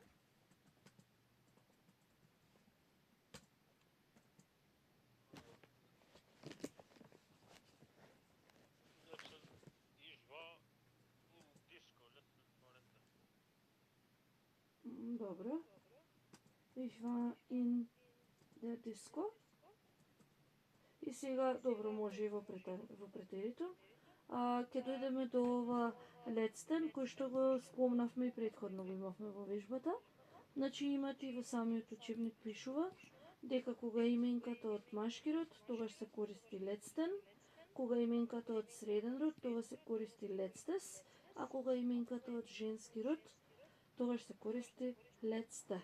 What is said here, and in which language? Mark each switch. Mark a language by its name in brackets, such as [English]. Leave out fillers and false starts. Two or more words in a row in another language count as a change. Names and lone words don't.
[German] Ich war in Disco letzten Freitag. Добро. Ich war in der Disco. [Macedonian] И сега, добро, може и во претерито. Ќе дојдеме до ова лецтен, кој што го спомнавме и предходно го имавме во вежбата. Значи имате и во самиот учебник пишува дека кога именката од машки род, тогаш се користи лецтен, кога именката од среден род, тогаш се користи лецтес, а кога именката од женски род, тогаш се користи лецте.